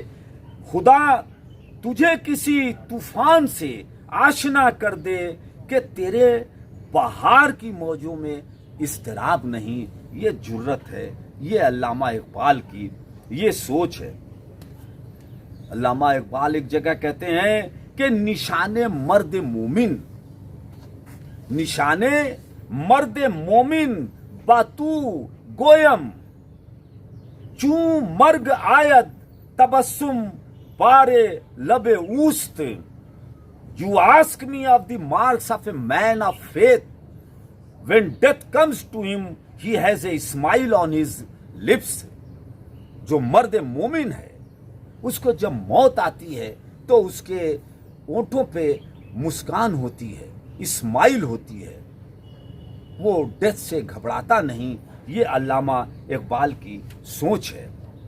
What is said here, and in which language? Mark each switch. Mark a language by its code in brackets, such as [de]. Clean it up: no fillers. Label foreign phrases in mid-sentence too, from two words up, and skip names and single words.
[ur] خدا تجھے کسی طوفان سے آشنا کر دے کہ تیرے بہار کی موجوں میں اضطراب نہیں۔ یہ جرت ہے، یہ علامہ اقبال کی یہ سوچ ہے۔ علامہ اقبال ایک جگہ کہتے ہیں کہ [fa] نشان مرد مومن باتو گویم، چوں مرگ آید تبسم بارے لب اوست۔ [en] You ask me of the marks of a man of faith. When death comes to him, he has a smile on his lips. [ur] جو مرد مومن ہے، اس کو جب موت آتی ہے تو اس کے ہونٹوں پہ مسکان ہوتی ہے، اسمائل ہوتی ہے، وہ ڈیتھ سے گھبراتا نہیں۔ یہ علامہ اقبال کی سوچ ہے۔